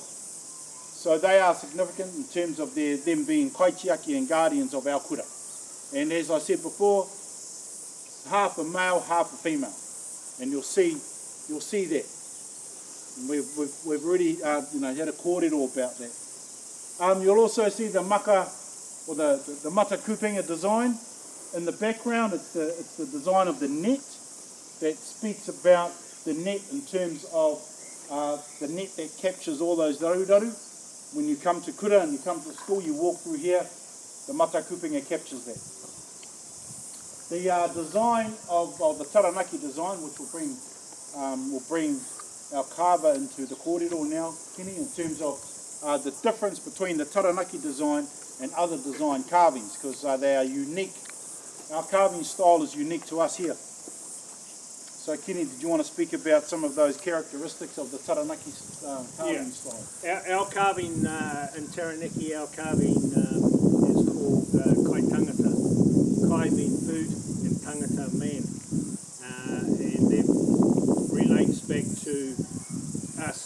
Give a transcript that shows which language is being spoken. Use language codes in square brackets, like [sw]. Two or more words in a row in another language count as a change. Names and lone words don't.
[en] So they are significant in terms of them being kaitiaki and guardians of our kura. And as I said before, half a male, half a female, and you'll see that. And we've already you know, had a kōrero about that. You'll also see the maka or the [mi] mata kupenga [en] design in the background. It's the design of the net that speaks about the net in terms of the net that captures all those daru. When you come to kura and you come to school, you walk through here, the [mi] mata kupenga [en] captures that. The design of the Taranaki design, which will bring our carver into the kōrero now, Kenny, in terms of the difference between the Taranaki design and other design carvings, because they are unique. Our carving style is unique to us here. So Kenny, did you want to speak about some of those characteristics of the Taranaki carving style? Our carving in Taranaki, our carving is called [mi] kai tangata. [en] Kai being food and tangata man. And that relates back to